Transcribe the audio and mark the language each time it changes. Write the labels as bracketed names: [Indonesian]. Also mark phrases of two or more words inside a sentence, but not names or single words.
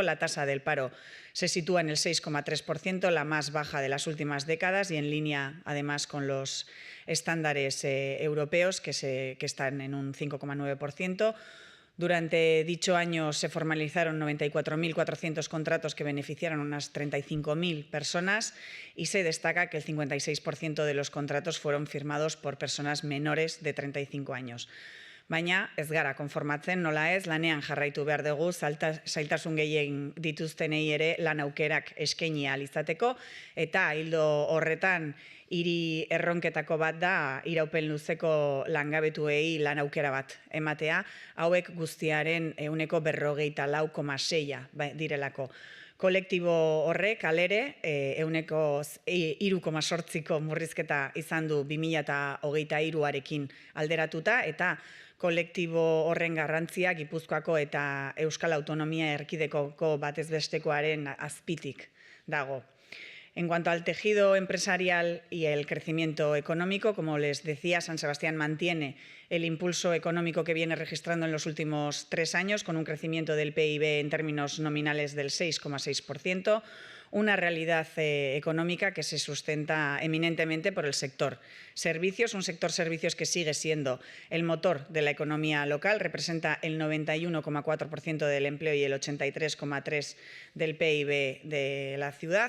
[Spanish] La tasa del paro se sitúa en el 6,3%, la más baja de las últimas décadas y en línea, además, con los estándares europeos que están en un 5,9%. Durante dicho año se formalizaron 94.400 contratos que beneficiaron a unas 35.000 personas y se destaca que el 56% de los contratos fueron firmados por personas menores de 35 años. [Basque] Baina ez gara konformatzen, nola ez, lanean jarraitu behar dugu, zailtasun gehien dituztenei ere lan aukerak eskaini ahal izateko, eta ildo horretan hiri erronketako bat da iraupen luzeko langabetuei lan aukera bat ematea, hauek guztiaren 44,6 direlako. Kolektibo horrek alere, 3,8ko murrizketa izan du 2023arekin alderatuta, eta kolektibo horren garrantzia Gipuzkoako eta Euskal Autonomia Erkidegoko batez bestekoaren azpitik dago. [Spanish] En cuanto al tejido empresarial y el crecimiento económico, como les decía, San Sebastián mantiene el impulso económico que viene registrando en los últimos 3 años, con un crecimiento del PIB en términos nominales del 6,6%, una realidad económica que se sustenta eminentemente por el sector servicios, un sector servicios que sigue siendo el motor de la economía local, representa el 91,4% del empleo y el 83,3% del PIB de la ciudad.